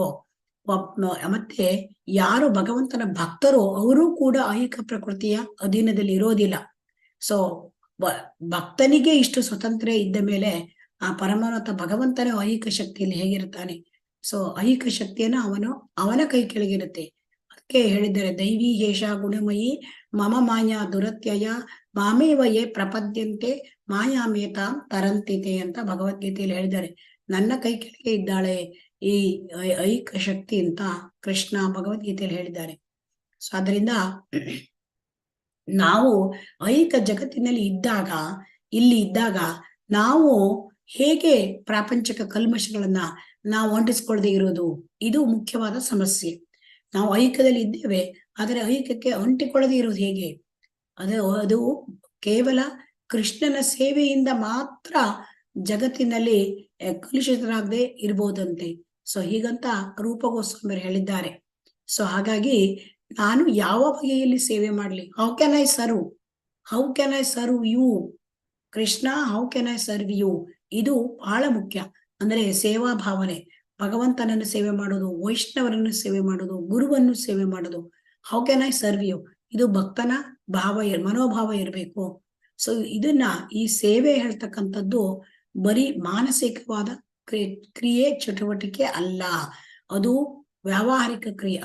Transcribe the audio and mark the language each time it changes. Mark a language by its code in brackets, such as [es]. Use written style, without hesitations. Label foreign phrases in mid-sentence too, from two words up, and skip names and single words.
[kn] ಮತ್ತೆ ಯಾರು ಭಗವಂತನ ಭಕ್ತರೋ ಅವರು ಕೂಡ ಐಹಿಕ ಪ್ರಕೃತಿಯ ಅಧೀನದಲ್ಲಿ ಇರೋದಿಲ್ಲ. ಸೊ ಭಕ್ತನಿಗೆ ಇಷ್ಟು ಸ್ವತಂತ್ರ ಇದ್ದ ಮೇಲೆ ಆ ಪರಮಾತ್ಮ ಭಗವಂತನ ಐಹಿಕ ಶಕ್ತಿಯಲ್ಲಿ ಹೇಗಿರ್ತಾನೆ? ಸೊ ಐಹಿಕ ಶಕ್ತಿಯನ್ನ ಅವನ ಕೈ ಕೆಳಗಿರುತ್ತೆ. ಅದಕ್ಕೆ ಹೇಳಿದ್ದಾರೆ, [sa] दैवी ह्येषा गुणमयी मम माया दुरत्यया मामेव ये प्रपद्यन्ते मायामेतां तरन्ति ते [kn] ಭಗವದ್ಗೀತೆಯಲ್ಲಿ ಹೇಳಿದ್ದಾರೆ. ನನ್ನ ಕೈ ಕೆಳಗೆ ಇದ್ದಾಳೆ ಈ ಐಹಿಕ ಶಕ್ತಿ ಅಂತ ಕೃಷ್ಣ ಭಗವದ್ಗೀತೆಯಲ್ಲಿ ಹೇಳಿದ್ದಾರೆ. ಸೊ ಅದರಿಂದ ನಾವು ಐಹಿಕ ಜಗತ್ತಿನಲ್ಲಿ ಇದ್ದಾಗ ನಾವು ಹೇಗೆ ಪ್ರಾಪಂಚಿಕ ಕಲ್ಮಶಗಳನ್ನ ನಾವು ಅಂಟಿಸ್ಕೊಳ್ದೆ ಇರೋದು, ಇದು ಮುಖ್ಯವಾದ ಸಮಸ್ಯೆ. ನಾವು ಐಹಿಕದಲ್ಲಿ ಇದ್ದೇವೆ, ಆದರೆ ಐಹಿಕಕ್ಕೆ ಅಂಟಿಕೊಳ್ಳದೆ ಇರೋದು ಹೇಗೆ? ಅದು ಕೇವಲ ಕೃಷ್ಣನ ಸೇವೆಯಿಂದ ಮಾತ್ರ ಜಗತ್ತಿನಲ್ಲಿ ಕಲುಷಿತರಾಗದೆ ಇರ್ಬೋದಂತೆ. ಸೊ ಹೀಗಂತ ರೂಪ ಗೋಸ್ವಾಮಿಯರು ಹೇಳಿದ್ದಾರೆ. ಸೊ ಹಾಗಾಗಿ ನಾನು ಯಾವ ಬಗೆಯಲ್ಲಿ ಸೇವೆ ಮಾಡ್ಲಿ? [en] how can I serve you Krishna, how can I serve you? [kn] ಇದು ಬಹಳ ಮುಖ್ಯ. ಅಂದ್ರೆ ಸೇವಾ ಭಾವನೆ, ಭಗವಂತನನ್ನು ಸೇವೆ ಮಾಡೋದು, ವೈಷ್ಣವರನ್ನು ಸೇವೆ ಮಾಡೋದು, ಗುರುವನ್ನು ಸೇವೆ ಮಾಡೋದು. [en] how can I serve you? [kn] ಇದು ಭಕ್ತನ ಮನೋಭಾವ ಇರಬೇಕು. ಸೊ ಇದನ್ನ ಈ ಸೇವೆ ಹೇಳ್ತಕ್ಕಂಥದ್ದು ಬರೀ ಮಾನಸಿಕವಾದ ಕ್ರಿಯೆ ಚಟುವಟಿಕೆ ಅಲ್ಲ, ಅದು ವ್ಯಾವಹಾರಿಕ ಕ್ರಿಯೆ.